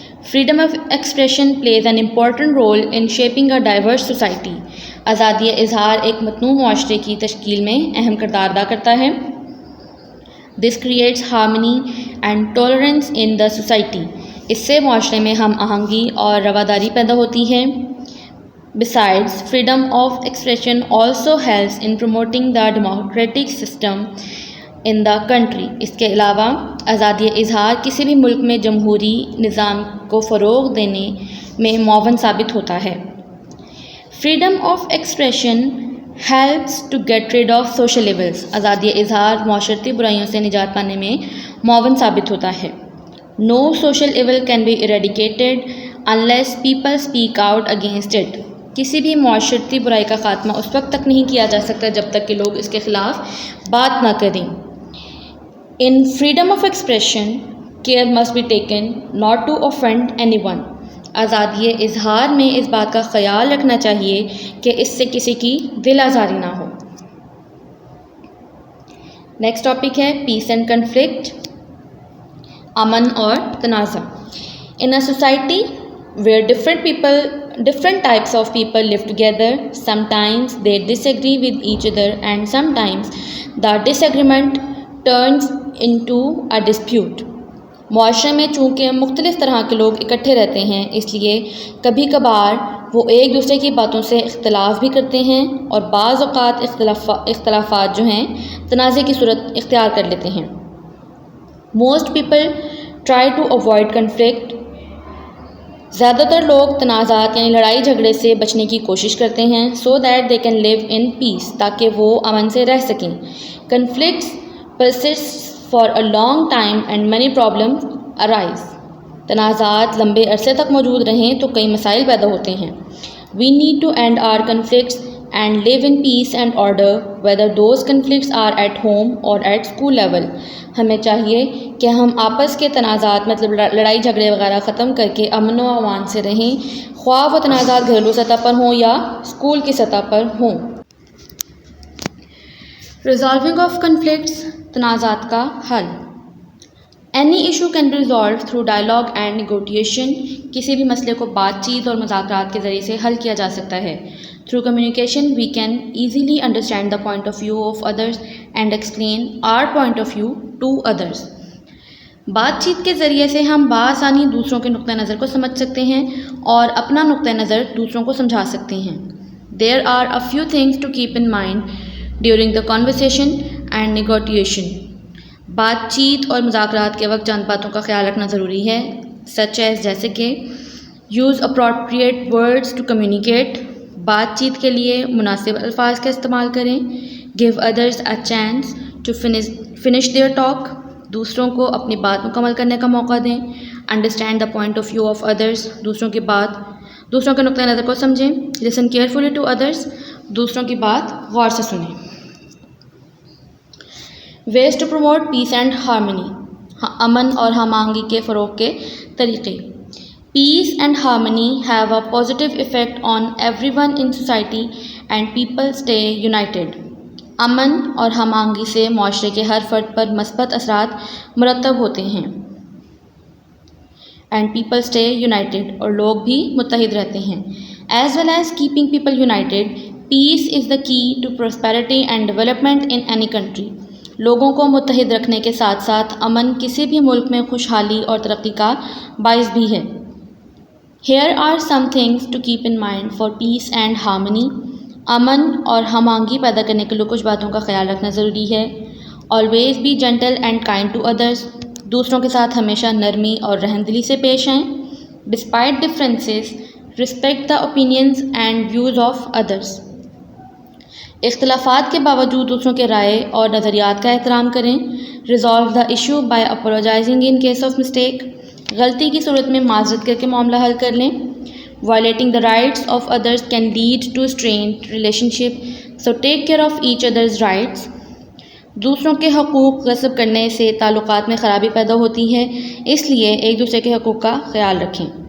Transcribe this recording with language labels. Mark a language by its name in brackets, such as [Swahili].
[English] Freedom of expression plays an important role in shaping a diverse society. [Urdu] آزادی اظہار ایک متنوع معاشرے کی تشکیل میں اہم کردار ادا کرتا ہے. [English] This creates harmony and tolerance in the society. [Urdu] اس سے معاشرے میں ہم آہنگی اور رواداری پیدا ہوتی ہے. [English] Besides, freedom of expression also helps in promoting the democratic system in the country. [Urdu] اس کے علاوہ آزادی اظہار کسی بھی ملک میں جمہوری نظام کو فروغ دینے میں معاون ثابت ہوتا ہے. [English] Freedom of expression helps to get rid of social evils. [Urdu] آزادی اظہار معاشرتی برائیوں سے نجات پانے میں معاون ثابت ہوتا ہے. [English] No social evil can be eradicated unless people speak out against it. [Urdu] کسی بھی معاشرتی برائی کا خاتمہ اس وقت تک نہیں کیا جا سکتا جب تک کہ لوگ اس کے خلاف بات نہ کریں. [English] In freedom of expression, care must be taken not to offend anyone. [Urdu] آزادی اظہار میں اس بات کا خیال رکھنا چاہیے کہ اس سے کسی کی دل آزاری نہ ہو. [English] next topic ہے peace and conflict, [Urdu] امن اور تنازع. [English] In a society where different types of people live together, sometimes they disagree with each other and sometimes the disagreement turns into a dispute. [Urdu] معاشرے میں چونکہ مختلف طرح کے لوگ اکٹھے رہتے ہیں، اس لیے کبھی کبھار وہ ایک دوسرے کی باتوں سے اختلاف بھی کرتے ہیں اور بعض اوقات اختلافات جو ہیں تنازع کی صورت اختیار کر لیتے ہیں. [English] Most people try to avoid conflict. [Urdu] زیادہ تر لوگ تنازعات یعنی لڑائی جھگڑے سے بچنے کی کوشش کرتے ہیں [English] so that they can live in peace، [Urdu] تاکہ وہ امن سے رہ سکیں. [English] Conflicts persist for a long time and many problems arise. [Urdu] تنازعات لمبے عرصے تک موجود رہیں تو کئی مسائل پیدا ہوتے ہیں. [English] We need to end our conflicts and live in peace and order, whether those conflicts are at home or at school level. [Urdu] ہمیں چاہیے کہ ہم آپس کے تنازعات مطلب لڑائی جھگڑے وغیرہ ختم کر کے امن و امان سے رہیں، خواہ وہ تنازعات گھریلو سطح پر ہوں یا اسکول کی سطح پر ہوں. [English] Resolving of conflicts، [Urdu] تنازعات کا حل. [English] Any issue can be resolved through dialogue and negotiation. [Urdu] کسی بھی مسئلے کو بات چیت اور مذاکرات کے ذریعے سے حل کیا جا سکتا ہے. [English] Through communication, we can easily understand the point of view of others and explain our point of view to others. [Urdu] بات چیت کے ذریعے سے ہم بآسانی دوسروں کے نقطہ نظر کو سمجھ سکتے ہیں اور اپنا نقطہ نظر دوسروں کو سمجھا سکتے ہیں. [English] There are a few things to keep in mind during the conversation and negotiation. [Urdu] بات چیت اور مذاکرات کے وقت چند باتوں کا خیال رکھنا ضروری ہے، [English] such as [Urdu] جیسے کہ [English] use appropriate words to communicate. [Urdu] بات چیت کے لیے مناسب الفاظ کا استعمال کریں. [English] Give others a chance to finish their talk. [Urdu] دوسروں کو اپنی بات مکمل کرنے کا موقع دیں. [English] Understand the point of view of others. [Urdu] دوسروں کے نقطہ نظر کو سمجھیں. [English] Listen carefully to others. [Urdu] دوسروں کی بات غور سے سنیں. [English] Ways to promote peace and harmony. [Urdu] امن اور ہم آہنگی کے فروغ کے طریقے. [English] Peace and harmony have a positive effect on everyone in society and people stay united. [Urdu] امن اور ہم آہنگی سے معاشرے کے ہر فرد پر مثبت اثرات مرتب ہوتے ہیں. [English] and people stay united, [Urdu] اور لوگ بھی متحد رہتے ہیں. [English] As well as keeping people united, peace is the key to prosperity and development in any country. [Urdu] لوگوں کو متحد رکھنے کے ساتھ ساتھ امن کسی بھی ملک میں خوشحالی اور ترقی کا باعث بھی ہے. [English] Here are some things to keep in mind for peace and harmony. [Urdu] امن اور ہم آہنگی پیدا کرنے کے لیے کچھ باتوں کا خیال رکھنا ضروری ہے. [English] Always be gentle and kind to others. [Urdu] دوسروں کے ساتھ ہمیشہ نرمی اور رحم دلی سے پیش آئیں. [English] Despite differences, respect the opinions and views of others. [Urdu] اختلافات کے باوجود دوسروں کے رائے اور نظریات کا احترام کریں. [English] Resolve the issue by apologizing in case of mistake. [Urdu] غلطی کی صورت میں معذرت کر کے معاملہ حل کر لیں. [English] Violating the rights of others can lead to strained relationship, so take care of each other's rights. [Urdu] دوسروں کے حقوق غصب کرنے سے تعلقات میں خرابی پیدا ہوتی ہے، اس لیے ایک دوسرے کے حقوق کا خیال رکھیں.